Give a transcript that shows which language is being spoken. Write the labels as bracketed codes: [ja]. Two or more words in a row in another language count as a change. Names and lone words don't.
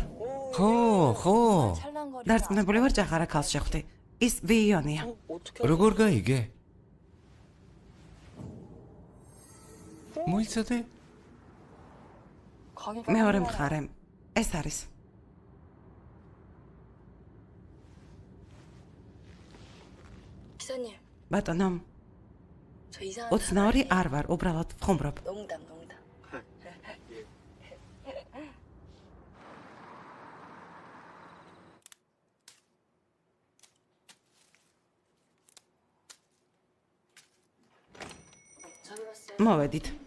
[ka] ხო, ხო. დარწმუნებული ვარ ჭაღარა ქალს შეხვდი. ის ვიიონია. როგორ გაიგე? მოიცადე? მეორე მხარე. ეს არის. [ko] 기사님, [ka] ბატონო, [ko] 저 이상한 [ka] 22 არ ვარ, უბრალოდ ვხუმრობ. [ko] 농담. [ka] მოვედით.